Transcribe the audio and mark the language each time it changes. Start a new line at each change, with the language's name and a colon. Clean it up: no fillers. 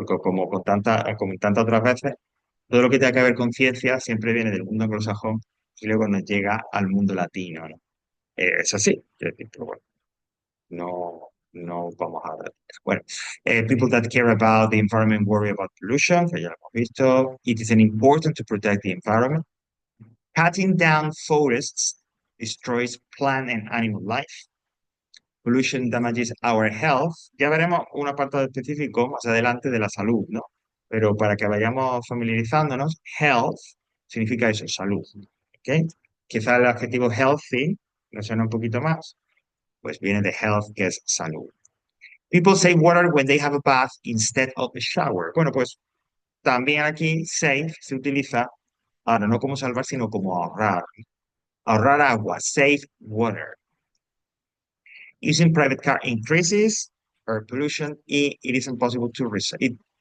Spanish: Porque como en tantas otras veces, todo lo que tenga que ver con ciencia siempre viene del mundo anglosajón y luego nos llega al mundo latino, ¿no? Es así, quiero decir, pero bueno, no vamos a ver.
English: Bueno, people that care about the environment worry about pollution,
Spanish: que ya lo hemos visto.
English: It is an important to protect the environment. Cutting down forests destroys plant and animal life. Pollution damages our health.
Spanish: Ya veremos un apartado específico más adelante de la salud, ¿no? Pero para que vayamos familiarizándonos, health significa eso, salud. ¿Ok? Quizá el adjetivo healthy nos suena un poquito más, pues viene de health, que es salud.
English: People save water when they have a bath instead of a shower.
Spanish: Bueno, pues también aquí save se utiliza, ahora no como salvar, sino como ahorrar. Ahorrar agua, save water.
English: Using private car increases air pollution. It is impossible to recycle.